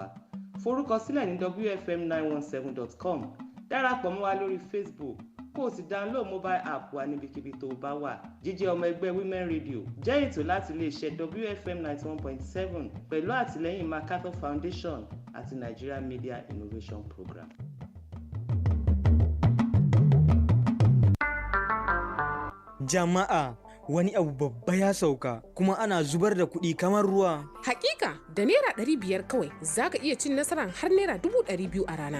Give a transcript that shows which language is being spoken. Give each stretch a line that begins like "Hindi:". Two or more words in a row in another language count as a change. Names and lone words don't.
Yoruba: Forúkọsílẹ̀ ní wfm917.com, darapọ̀ mọ́ wa lórí Facebook, kó o sì
English: download mobile app
Yoruba: wa níbikíbi tó o bá wà. Jíjẹ́ ọmọ ẹgbẹ́ Women Radio jẹ́ ètò láti iléeṣẹ́ WFM 91.7 pẹ̀lú àtìlẹ́yìn MacArthur Foundation àti Nigeria Media Innovation Program.
Hausa: Jama'a, wani abu babba ya sauka kuma ana zubar da kuɗi kamar ruwa. Hakika, da naira 500 kawai zaka iya cin nasarar har naira 200,000 a rana.